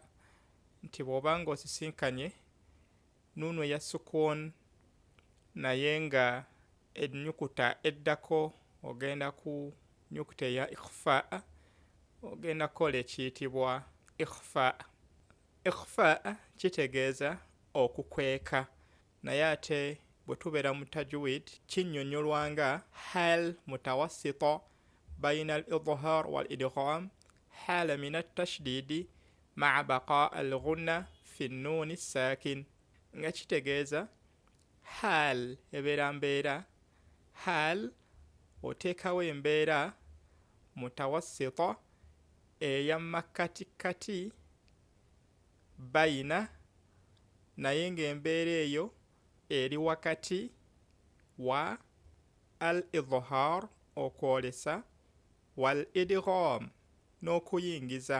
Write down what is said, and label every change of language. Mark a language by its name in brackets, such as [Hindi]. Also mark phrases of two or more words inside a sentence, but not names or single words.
[Ganda] Nti bw'oba ng'osisinkanye nuunu eya sukuun naye nga ennyukuta eddako ogenda ku nnyukuta eya ikhfaa, ogenda kukola ekiyitibwa ikhfaa. Ikhfaa kitegeeza okukweka, naye ate bwe tubeera mu tajwid kinnyonnyolwa nga [Arabic] حال متوسطة بين الإظهار والإدغام، حالة من التشديد مع بقاء الغنة في النون الساكن. [Ganda] Nga kitegeeza hal ebeera mbeera, hal oteekawo embeera mutawassita eya makkati bayina, naye ng'embeera eyo eri wakati wa al-idhhar okwolesa wal idgham n'okuyingiza.